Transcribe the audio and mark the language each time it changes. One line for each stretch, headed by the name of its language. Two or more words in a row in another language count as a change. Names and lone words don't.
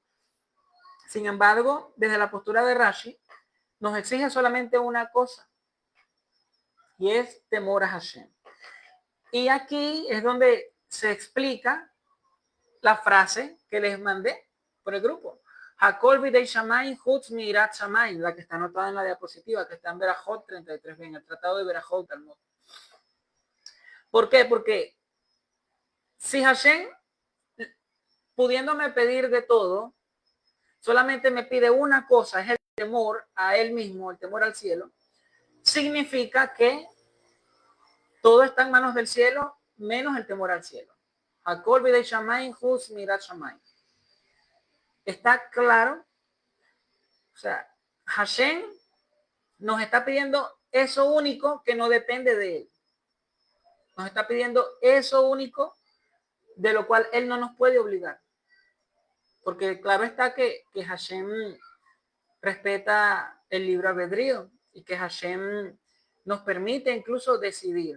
Spanish: Sin embargo, desde la postura de Rashi, nos exige solamente una cosa, y es temor a Hashem. Y aquí es donde se explica la frase que les mandé por el grupo.
Hebrew: הכל בידי שמים חוץ מיראת שמים,
Spanish: la que está anotada en la diapositiva, que está en Berajot 33, en el tratado de Berajot Talmud. ¿Por qué? Porque si Hashem, pudiéndome pedir de todo, solamente me pide una cosa, es el temor a Él mismo, el temor al cielo, significa que todo está en manos del cielo, menos el temor al cielo.
Hebrew: הכל בידי שמים חוץ מיראת שמים.
Spanish: ¿Está claro? O sea, Hashem nos está pidiendo eso único que no depende de Él. Nos está pidiendo eso único de lo cual Él no nos puede obligar. Porque claro está que Hashem respeta el libre albedrío y que Hashem nos permite incluso decidir.